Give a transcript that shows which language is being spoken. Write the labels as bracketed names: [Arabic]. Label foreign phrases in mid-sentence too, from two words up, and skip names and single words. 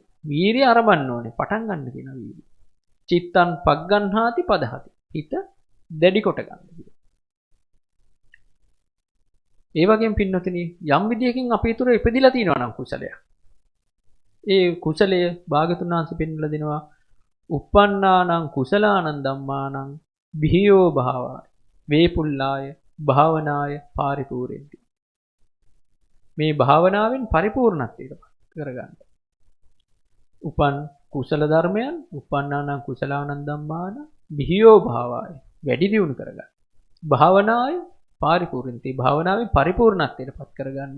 [Sinhala] වීරිය ආරඹන්න ඕනේ, පටන් ගන්න කියන වීරිය. [Pali] චිත්තං පග්ගණ්හාති පදහති. [Sinhala] හිත දැඩි කොට ගන්න. ඒ වගේම පින්නතුනි යම් විදියකින් අපේ තුර ඉපදිලා තියෙනවා නම් කුසලයක්. ඒ කුසලය භාගතුන් වහන්සේ පෙන්වලා දෙනවා [Pali] uppannānaṁ කුසලානං ධම්මානං බිහියෝ භාවාය වේපුල්ලාය භාවනාය පාරිපූර්ණති. [Sinhala] මේ භාවනාවෙන් පරිපූර්ණත්වයට කරගන්න. උපන් කුසල ධර්මයන් [Pali] uppannānaṁ කුසලානං ධම්මාන බිහියෝ භාවාය [Sinhala] වැඩි දියුණු කරගන්න. [Pali] භාවනාය පාරිපූර්ණති [Sinhala] භාවනාවේ පරිපූර්ණත්වයට පත් කරගන්න.